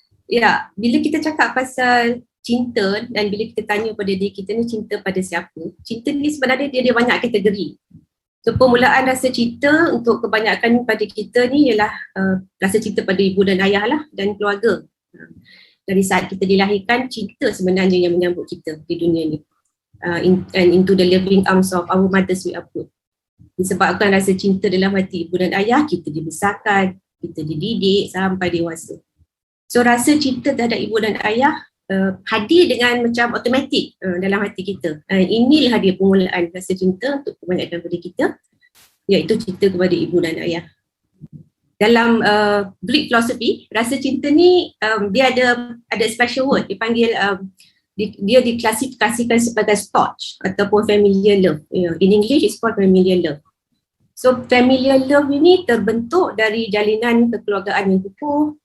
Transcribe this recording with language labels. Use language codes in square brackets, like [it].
[ms] Ya, bila kita cakap pasal cinta dan bila kita tanya pada diri kita ni cinta pada siapa, cinta ni sebenarnya dia banyak kategori. So permulaan rasa cinta untuk kebanyakan pada kita ni ialah rasa cinta pada ibu dan ayah lah dan keluarga. Dari saat kita dilahirkan, cinta sebenarnya yang menyambut kita di dunia ni. [en] And into the loving arms of our mothers we are put. [ms] Disebabkan rasa cinta dalam hati ibu dan ayah, kita dibesarkan, kita dididik sampai dewasa. So rasa cinta terhadap ibu dan ayah hadir dengan macam automatik dalam hati kita. Inilah dia permulaan rasa cinta untuk kebanyakan daripada kita, iaitu cinta kepada ibu dan ayah. Dalam [en] Greek philosophy, [ms] rasa cinta ni dia ada [en] special word, [ms] dipanggil dia diklasifikasikan sebagai storge ataupun [en] familiar love. In English it's called familiar love. [ms] So familiar love ini terbentuk dari jalinan kekeluargaan yang kukuh.